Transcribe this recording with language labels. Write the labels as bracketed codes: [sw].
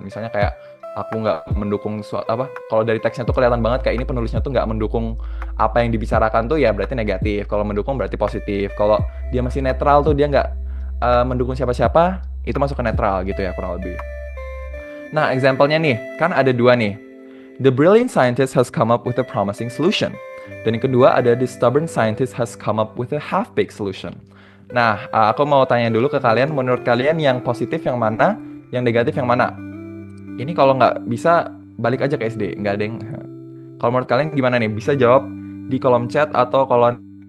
[id] Misalnya kayak aku nggak mendukung kalau dari teksnya tuh kelihatan banget kayak ini penulisnya tuh nggak mendukung apa yang dibicarakan tuh ya berarti negatif. Kalau mendukung berarti positif. Kalau dia masih netral tuh dia nggak mendukung siapa-siapa, itu masuk ke netral gitu ya kurang lebih. Nah, example-nya nih, kan ada dua nih. [en] The brilliant scientist has come up with a promising solution. [id] Dan yang kedua ada [en] the stubborn scientist has come up with a half-baked solution. [id] Nah, aku mau tanya dulu ke kalian, menurut kalian yang positif yang mana, yang negatif yang mana? Ini kalau nggak bisa, balik aja ke SD, nggak ada yang... Kalau menurut kalian gimana nih? Bisa jawab di kolom chat atau kolom...